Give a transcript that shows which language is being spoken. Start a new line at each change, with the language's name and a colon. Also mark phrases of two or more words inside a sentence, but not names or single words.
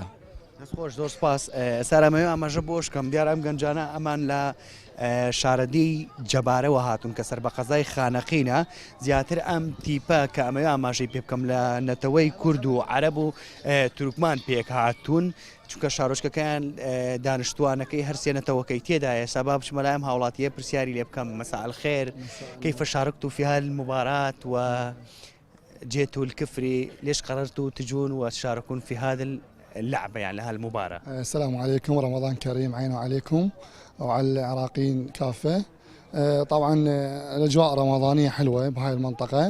Central Kurdish: خۆش زۆر سپاس سارەمەوێ ئاماژە بۆشکەم دیارە ئەم گەنجانە ئەمان لە شارەدەی جەبارەوە هاتوون کە سەر بە قەزای خانەقینە زیاتر ئەم تیپە کە ئەمەوێ ئاماژەی پێ بکەم لە نەتەوەی کورد و عەرەب و تورکمان پێک هاتوون چونکە شارۆچکەکەیان دانیشتوانەکەی هەرسێنەتەوەکەی تێدایە سەباب بچمەلایەم هاوڵاتیە پرسیاری لێ بکەم
Arabic: مساء الخير كيف شاركت في هذه المباراة
Central Kurdish: وجئت الكفري ليش قررتوا تجون وتشاركون في هذا اللعبة يعني هذه المباراة؟
Arabic: السلام عليكم ورمضان كريم عين عليكم وعلى العراقيين كافة. طبعا الأجواء رمضانية حلوة بهاي المنطقة.